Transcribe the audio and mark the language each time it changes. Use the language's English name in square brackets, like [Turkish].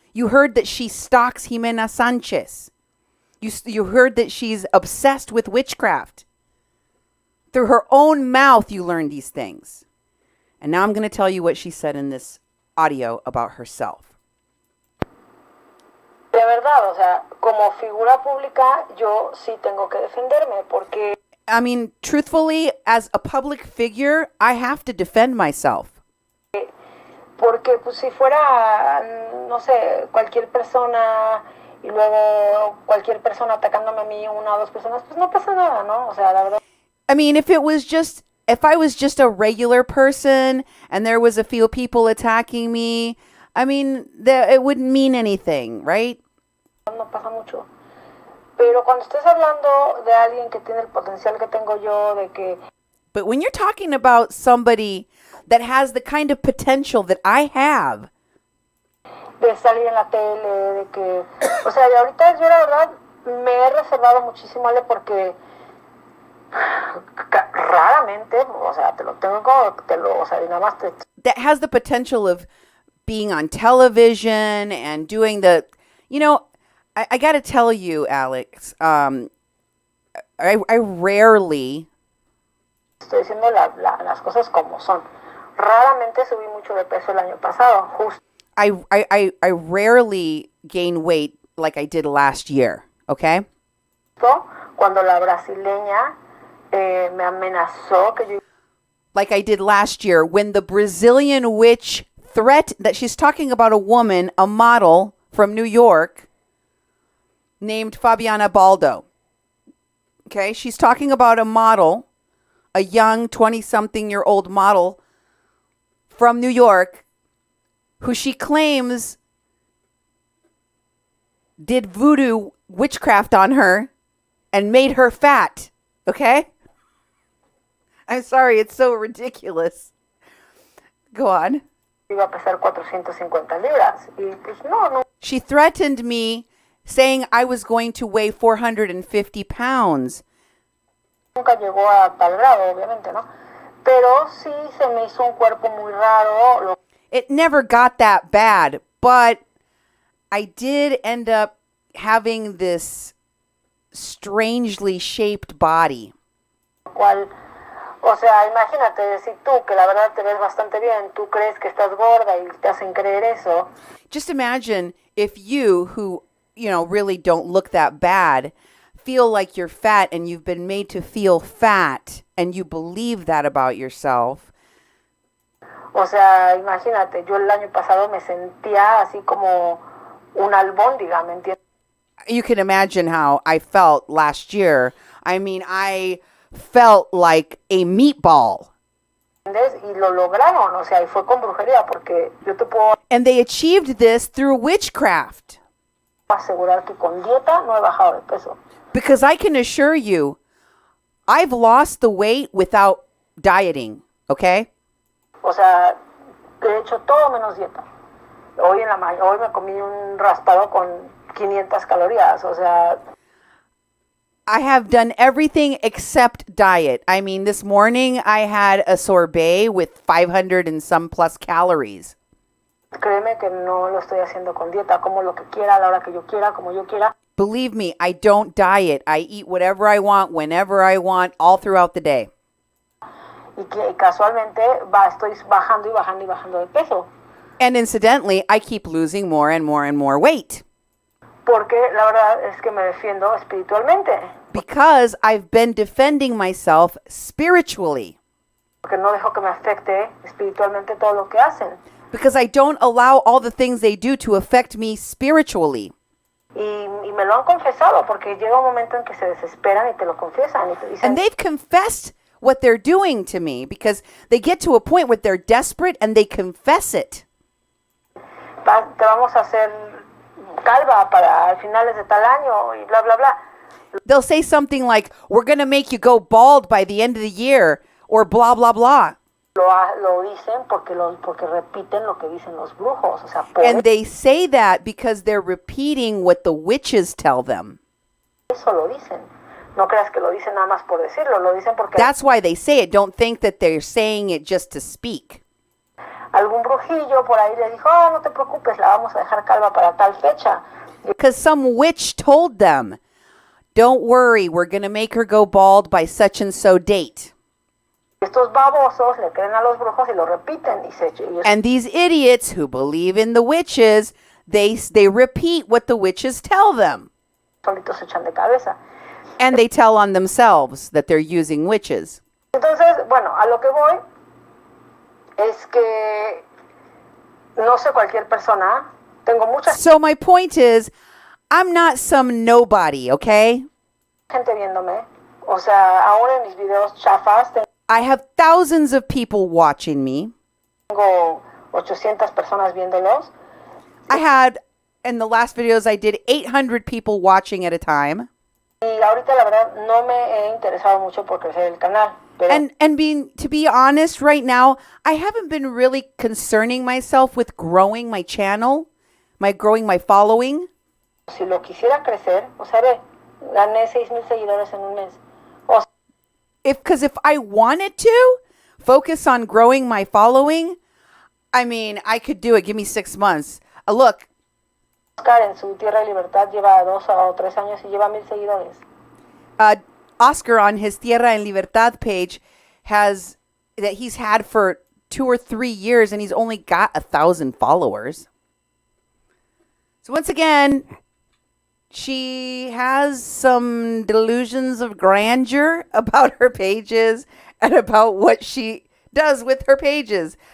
[English] You heard that she stalks Jimena Sanchez. You heard that she's obsessed with witchcraft. Through her own mouth, you learned these things. And now I'm going to tell you what she said in this audio about herself. [Spanish] De verdad, o sea, como figura pública, yo sí tengo que defenderme porque... [English] I mean, truthfully, as a public figure, I have to defend myself. [Spanish] Porque pues si fuera, no sé, cualquier persona y luego cualquier persona atacándome a mí, una o dos personas, pues no pasa nada, ¿no? O sea, la verdad. [English] I mean, if I was just a regular person and there was a few people attacking me, I mean, it wouldn't mean anything, right? [Spanish] No pasa mucho. Pero cuando estés hablando de alguien que tiene el potencial que tengo yo, de que... [English] But when you're talking about somebody that has the kind of potential that I have... [Spanish] De salir en la tele, de que... O sea, y ahorita yo la verdad me he reservado muchísimo, Ale, porque... Raramente, o sea, o sea, y nada más te... [English] That has the potential of being on television and doing the... You know, I got to tell you, Alex, I rarely... [Spanish] Estoy diciendo las cosas como son. Raramente subí mucho de peso el año pasado, justo. [English] I rarely gain weight like I did last year, okay? [Spanish] Cuando la brasileña me amenazó que yo... [English] Like I did last year when the Brazilian witch that she's talking about a woman, a model from New York named Fabiana Baldo. Okay, she's talking about a model, a young 20-something-year-old model from New York who she claims did voodoo witchcraft on her and made her fat. Okay? I'm sorry, it's so ridiculous. Go on. [Spanish] Iba a pesar 450 libras. Y pues no. [English] She threatened me saying I was going to weigh 450 pounds. [Spanish] Nunca llegó a tal grado, obviamente, ¿no? Pero sí se me hizo un cuerpo muy raro. [English] It never got that bad, but I did end up having this strangely shaped body. [Spanish] Cual, o sea, imagínate, si tú, que la verdad te ves bastante bien, tú crees que estás gorda y te hacen creer eso. [English] Just imagine if you, who, really don't look that bad, feel like you're fat and you've been made to feel fat and you believe that about yourself. [Spanish] O sea, imagínate, yo el año pasado me sentía así como una albóndiga, ¿me entiendes? [English] You can imagine how I felt last year. I mean, I felt like a meatball. [Spanish] Y lo lograron, o sea, y fue con brujería, porque yo te puedo... [English] And they achieved this through witchcraft. [Spanish] Asegurar que con dieta no he bajado de peso. [English] Because I can assure you, I've lost the weight without dieting, okay? [Spanish] O sea, he hecho todo menos dieta. Hoy me comí un raspado con 500 calorías, o sea... [English] I have done everything except diet. I mean, this morning I had a sorbet with 500 and some plus calories. [Spanish] Créeme que no lo estoy haciendo con dieta, como lo que quiera, a la hora que yo quiera, como yo quiera. [English] Believe me, I don't diet. I eat whatever I want, whenever I want, all throughout the day. [Spanish] Y que casualmente estoy bajando y bajando y bajando de peso. [English] And incidentally, I keep losing more and more and more weight. [Spanish] Porque la verdad es que me defiendo espiritualmente. [English] Because I've been defending myself spiritually. [Spanish] Porque no dejo que me afecte espiritualmente todo lo que hacen. [English] Because I don't allow all the things they do to affect me spiritually. [Spanish] Y me lo han confesado, porque llega un momento en que se desesperan y te lo confiesan y te dicen... [English] And they've confessed what they're doing to me because they get to a point where they're desperate and they confess it. [Spanish] Te vamos a hacer calva para finales de tal año y bla, bla, bla. [English] They'll say something like, we're going to make you go bald by the end of the year, or blah, blah, blah. [Spanish] Lo dicen porque repiten lo que dicen los brujos. O sea, [English] and they say that because they're repeating what the witches tell them. [Spanish] Eso lo dicen. No creas que lo dicen nada más por decirlo, lo dicen porque [English] That's why they say it. Don't think that they're saying it just to speak. [Spanish] algún brujillo por ahí le dijo, oh, no te preocupes, la vamos a dejar calva para tal fecha. [English] Because some witch told them, don't worry, we're going to make her go bald by such and so date. [Spanish] Estos babosos le creen a los brujos y lo repiten. [English] And these idiots who believe in the witches, they repeat what the witches tell them. [Spanish] Solitos se echan de cabeza. [English] And they tell on themselves that they're using witches. [Spanish] Entonces, bueno, a lo que voy es que no sé cualquier persona. Tengo mucha [English] So my point is, I'm not some nobody, okay? [Spanish] gente viéndome. O sea, ahora en mis videos chafas [English] I have thousands of people watching me. [Spanish] tengo 800 personas viéndolos. [English] I had, in the last videos I did, 800 people watching at a time. [Spanish] Y ahorita la verdad no me he interesado mucho por crecer el canal. Pero [English] And to be honest, right now, I haven't been really concerning myself with growing my channel, growing my following. [Spanish] si lo quisiera crecer, o sea, ve, gané 6,000 seguidores en un mes. O [English] Because if I wanted to focus on growing my following, I mean, I could do it. Give me 6 months. Look, [Spanish] Oscar en su Tierra de Libertad lleva 2 o 3 años y lleva 1,000 seguidores. [English] Oscar on his Tierra en Libertad page has that he's had for 2 or 3 years, and he's only got 1,000 followers. So once again, she has some delusions of grandeur about her pages and about what she does with her pages.